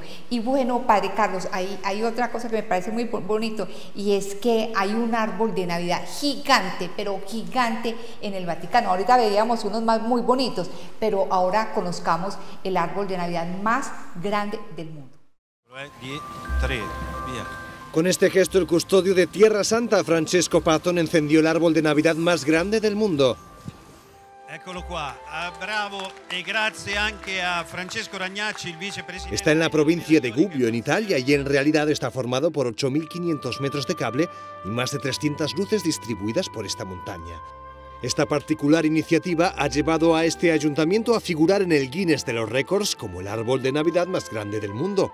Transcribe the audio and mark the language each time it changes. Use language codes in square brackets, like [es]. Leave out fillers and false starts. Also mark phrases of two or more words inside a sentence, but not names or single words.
[es] Y bueno, Padre Carlos, hay otra cosa que me parece muy bonito, y es que hay un árbol de Navidad gigante, pero gigante en el Vaticano. Ahorita veíamos unos muy bonitos, pero ahora conozcamos el árbol de Navidad más grande del mundo. Con este gesto, el custodio de Tierra Santa, Francesco Patton, encendió el árbol de Navidad más grande del mundo. [it] Eccolo qua, bravo e grazie anche a Francesco Ragnacci, il vicepresidente. [es] Está en la provincia de Gubbio, en Italia, y en realidad está formado por 8.500 metros de cable y más de 300 luces distribuidas por esta montaña. Esta particular iniciativa ha llevado a este ayuntamiento a figurar en el Guinness de los Récords como el árbol de Navidad más grande del mundo.